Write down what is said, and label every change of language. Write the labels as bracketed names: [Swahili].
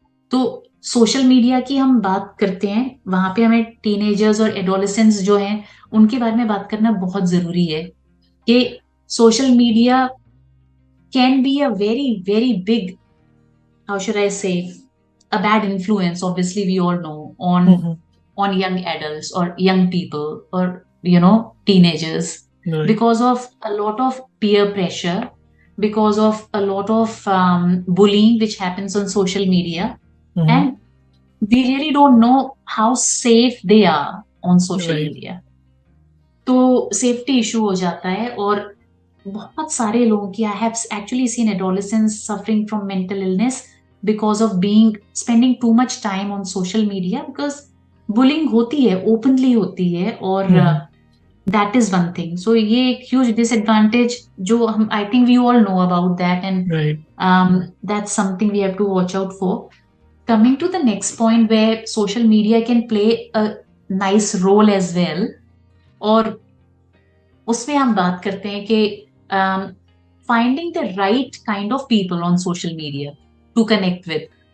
[Hindi] तो social media की हम बात करते हैं, वहां पे हमें टीनेजर्स और एडोलेसेंट्स जो हैं उनके बारे में बात करना बहुत जरूरी है, कि [English] Social media can be a very very big, how should I say, a bad influence, obviously we all know, on young adults or young people, or teenagers, right. because of a lot of peer pressure, because of a lot of bullying which happens on social media, and we really don't know how safe they are on social right. media. [Hindi] तो safety issue हो जाता है, और बहुत सारे लोगों की, [English] I have actually seen adolescents suffering from mental illness because of being spending too much time on social media, because bullying [Hindi] होती है, ओपनली होती है, [English] और that is one thing. So [Hindi] ये एक [English] Huge disadvantage जो हम, I think we all know about that, and right. That's something we have to watch out for. Coming to the next point where social media can play a nice role as well, [Hindi] और उसमें हम बात करते हैं कि [English] finding the right kind of people on social media to connect with,